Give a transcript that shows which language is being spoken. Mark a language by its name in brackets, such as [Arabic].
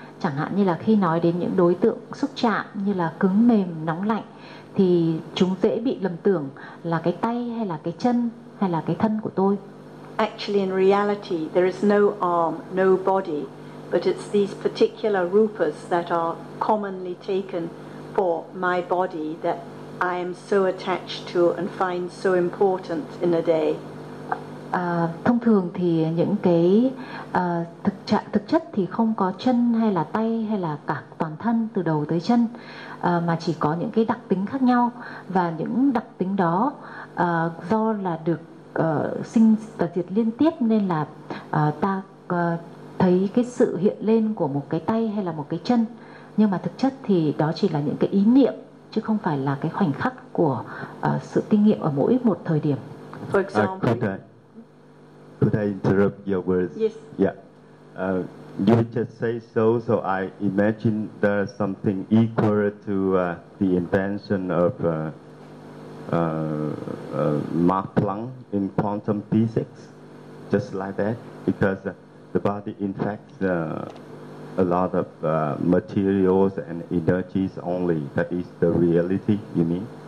[Vietnamese] Chẳng hạn như là khi nói đến những đối tượng xúc chạm như là cứng mềm, nóng lạnh, thì chúng dễ bị lầm tưởng là cái tay hay là cái chân hay là cái thân của tôi. [English] Actually, in reality, there is no arm, no body, but it's these particular rupas that are commonly taken for my body that I am so attached to and find so important in a day. [Vietnamese] Thông thường thì những cái thực chất thì không có chân hay là tay hay là cả toàn thân từ đầu tới chân, mà chỉ có những cái đặc tính khác nhau, và những đặc tính đó do là được sinh và diệt liên tiếp nên là ta thấy cái sự hiện lên của một cái tay hay là một cái chân, nhưng mà thực chất thì đó chỉ là những cái ý niệm chứ không phải là cái khoảnh khắc của sự kinh nghiệm ở mỗi một thời điểm. [English] For example, could I interrupt your words? Yes. Yeah. You just say so I imagine there is something equal to the invention of Mark Planck in quantum physics, just like that, because the body in fact a lot of materials and energies only, that is the reality, you mean?